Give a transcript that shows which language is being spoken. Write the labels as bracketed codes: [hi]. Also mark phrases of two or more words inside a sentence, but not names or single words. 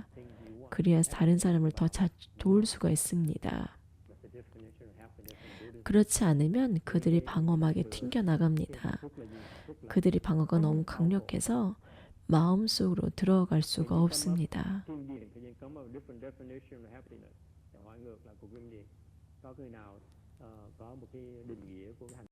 [ko] 그래야 다른 사람을 더 잘 도울 수가 있습니다. 그렇지 않으면 그들이 방어막에 튕겨나갑니다. 그들이 방어가 너무 강력해서 마음속으로 들어갈 수가 없습니다. [vi] hỏi ngược lại của Kim Điền, có người nào có một cái định nghĩa của hành